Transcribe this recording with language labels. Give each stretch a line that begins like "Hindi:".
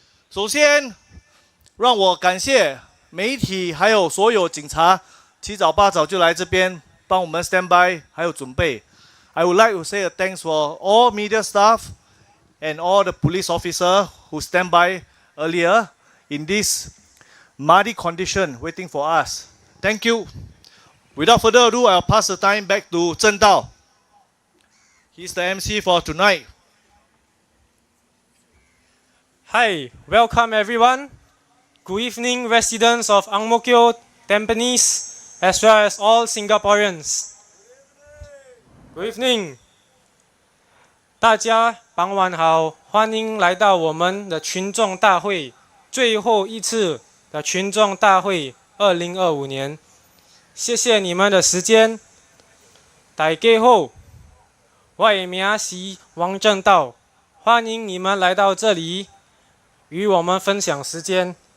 Chinese: 首先，让我感谢媒体还有所有警察，七早八早就来这边帮我们
English: stand by，
Chinese: 还有准备。
English: I would like to say a thanks for all media staff and all the police officer who stand by earlier in this muddy condition waiting for us. Thank you. Without further ado, I'll pass the time back to Zheng Dao. He's the MC for tonight. Hi, welcome everyone. Good evening, residents of Ang Mo Kio, Tampines, as well as all Singaporeans. Good evening.
Chinese: 大家傍晚好，欢迎来到我们的群众大会，最后一次的群众大会，2025年。谢谢你们的时间。大家好，我的名是王正道，欢迎你们来到这里，与我们分享时间。